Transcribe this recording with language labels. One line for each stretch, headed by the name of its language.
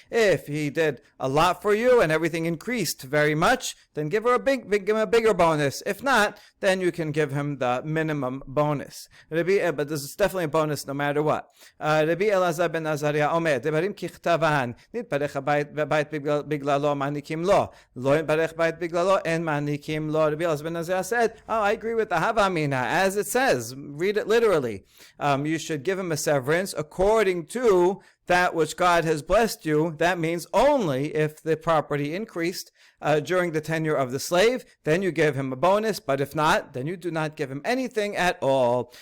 English: If he did a lot for you and everything increased very much, then give him a bigger bonus. If not, then you can give him the minimum bonus. But this is definitely a bonus no matter what.
Hebrew: Rabbi Elazar ben Azariah omer, דברים ככתבן, נתברך בית בגללו מעניקים לו, לא נתברך בית בגללו אין מעניקים לו.
English: Rabbi Elazar ben Azariah said, I agree with the Havamina, as it says, read it literally. You should give him a severance according to that which God has blessed you. That means only if the property increased during the tenure of the slave, then you give him a bonus, but if not, then you do not give him anything at all.